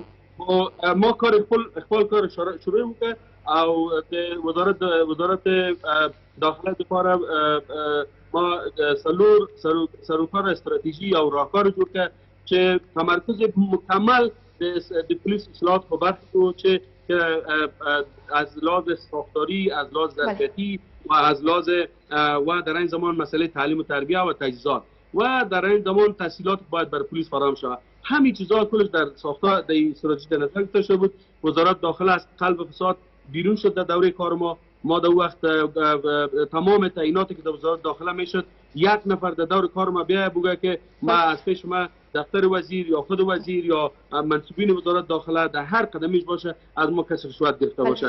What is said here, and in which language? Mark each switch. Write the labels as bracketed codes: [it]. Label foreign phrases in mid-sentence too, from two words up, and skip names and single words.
[ps] ما خپل کار شروع وکړ او د وزارت داخله لپاره ما سروکار استراتیژی او راهکار جوړ کړ چې تمرکز مکمل د پلیس اصلاحات په برخه کې چې [fa] از لحاظ ساختاری، از لحاظ ظرفیتی و از لحاظ و در این زمان مسئله تعلیم و تربیت و تجهیزات و در این زمان تسهیلات باید بر پلیس فراهم شود. همین چیزها کلش در ساختار در استراتژی در نظر گرفته شده بود. وزارت داخله از قلب فساد بیرون شد در دوره کار ما در وقت تمام تعییناتی که در وزارت داخله میشد یک نفر در دور کار ما بیا بگه که ما از پیش ما دفتر وزیر یا خود وزیر یا منصوبین وزارت داخله در هر قدمیش باشه از ما کسر رشوت گرفته باشه.